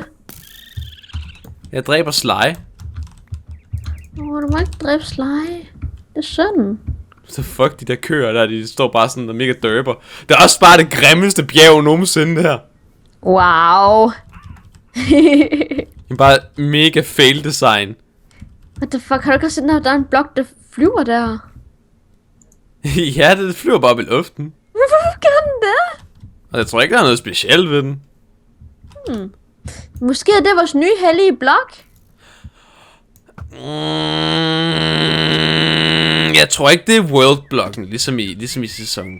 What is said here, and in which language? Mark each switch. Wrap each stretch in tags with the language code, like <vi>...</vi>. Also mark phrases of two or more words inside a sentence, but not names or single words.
<da>Jeg dræber Sly. Du må ikke dræbe Sly. Det er synd. Så fuck de der køer der, de står bare sådan og mega dørber. Det er også bare det grimmeste bjerg nogensinde her. Wow. Det er bare mega</da> <en>fail design. What the fuck,</en> <da>har du ikke også set, at der er en blok, der flyver der? Ja, det flyver bare op i luften. Hvorfor gør den det? Og jeg tror ikke, der er noget specielt ved den. Måske er det vores nye hellige blok? Jeg tror ikke, det er world-blokken, ligesom i sæsonen.</da>